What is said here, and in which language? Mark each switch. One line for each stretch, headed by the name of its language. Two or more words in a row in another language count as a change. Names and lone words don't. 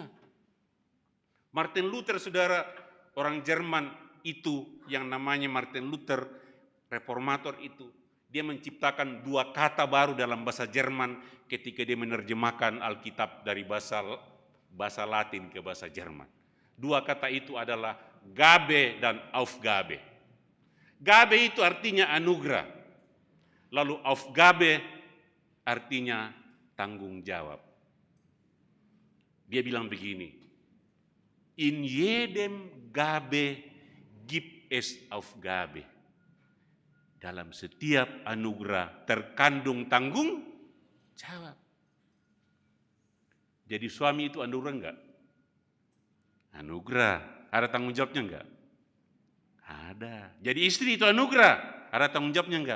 Indonesian: Martin Luther, saudara, orang Jerman itu yang namanya Martin Luther, reformator itu, dia menciptakan 2 kata baru dalam bahasa Jerman ketika dia menerjemahkan Alkitab dari bahasa Latin ke bahasa Jerman. 2 kata itu adalah Gabe dan Aufgabe. Gabe itu artinya anugerah. Lalu Aufgabe artinya tanggung jawab. Dia bilang begini,
German: in jedem Gabe gibt es Aufgabe.
Indonesian: Dalam setiap anugerah terkandung tanggung jawab. Jadi suami itu anugerah enggak? Anugerah. Ada tanggung jawabnya enggak? Ada. Jadi istri itu anugerah. Ada tanggung jawabnya enggak?